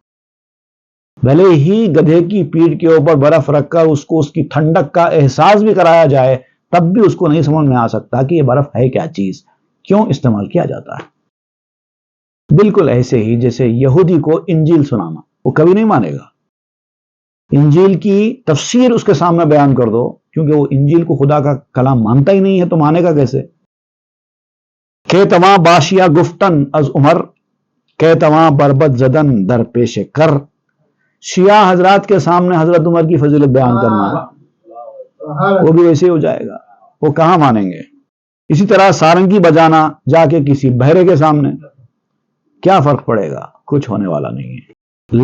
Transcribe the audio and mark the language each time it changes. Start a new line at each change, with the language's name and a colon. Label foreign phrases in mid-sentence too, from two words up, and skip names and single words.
Urdu: بھلے ہی گدھے کی پیٹھ کے اوپر برف رکھ کر اس کو اس کی ٹھنڈک کا احساس بھی کرایا جائے تب بھی اس کو نہیں سمجھ میں آ سکتا کہ یہ برف ہے کیا چیز، کیوں استعمال کیا جاتا ہے۔ بالکل ایسے ہی جیسے یہودی کو انجیل سنانا، وہ کبھی نہیں مانے گا۔ انجیل کی تفسیر اس کے سامنے بیان کر دو، کیونکہ وہ انجیل کو خدا کا کلام مانتا ہی نہیں ہے، تو مانے گا کیسے؟
Persian: کہ تواں باشیا گفتن از عمر کہ تواں بربت زدن در پیش کر،
Urdu: شیعہ حضرات کے سامنے حضرت عمر کی فضیلت بیان کرنا، وہ بھی ویسے ہو جائے گا، وہ کہاں مانیں گے۔ اسی طرح سارنگی بجانا جا کے کسی بہرے کے سامنے، کیا فرق پڑے گا؟ کچھ ہونے والا نہیں ہے۔